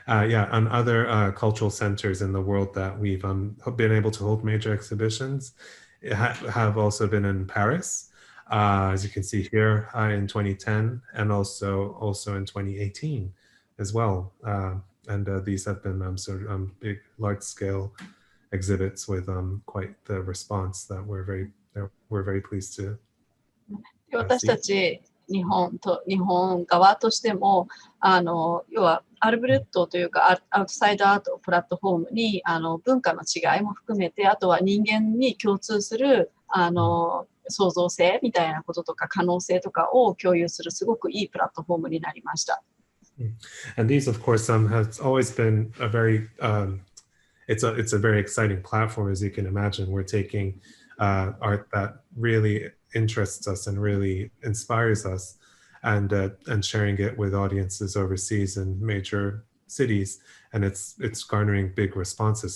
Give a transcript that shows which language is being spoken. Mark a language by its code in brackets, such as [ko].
[en] Yeah, on other cultural centers in the world that we've been able to hold major exhibitions have also been in Paris, as you can see here in 2010, and also in 2018 as well. And these have been sort of big, large-scale exhibits with quite the response that we're very pleased to. [ja] 私たち日本側としても要はアルブルットというかアウトサイドアートプラットフォームに文化の違いも含めて、あとは人間に共通する創造性みたいなこととか可能性とかを共有するすごくいいプラットフォームになりました。 [en] And these, of course, has always been a very it's a very exciting platform, as you can imagine. We're taking art that really interests us and really inspires us, and sharing it with audiences overseas in major cities, and it's garnering big responses.